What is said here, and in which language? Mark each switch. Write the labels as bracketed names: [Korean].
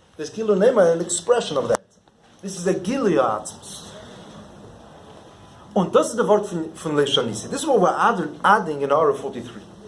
[English] There's kilo nema, an expression of that. This is a gilia atzmus. [Yiddish] Und das ist der Wort von Leishanisi. [English] This is what we're adding in Ara 43.